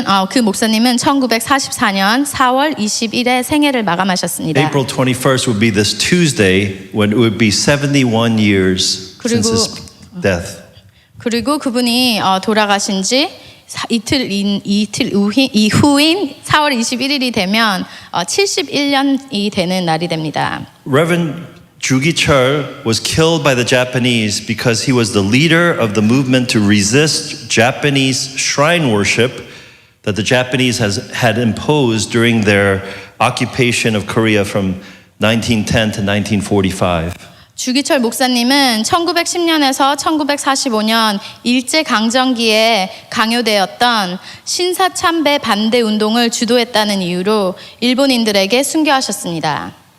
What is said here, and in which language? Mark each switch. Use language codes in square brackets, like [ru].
[ko] 그 목사님은 1944년 4월 20일에 생애를 마감하셨습니다. [en] April 21st would be this Tuesday when it would be 71 years since his death. [ko] 그리고 그분이 돌아가신 지 이틀 이후인 4월 21일이 되면 71년이 되는 날이 됩니다. [en] Reverend Ju Gi-cheol was killed by the Japanese because he was the leader of the movement to resist Japanese shrine worship that the Japanese had imposed during their occupation of Korea from 1910 to 1945. [ko] 주기철 목사님은 1910년에서 1945년 일제강점기에 강요되었던 신사참배 반대 운동을 주도했다는 이유로 일본인들에게 순교하셨습니다.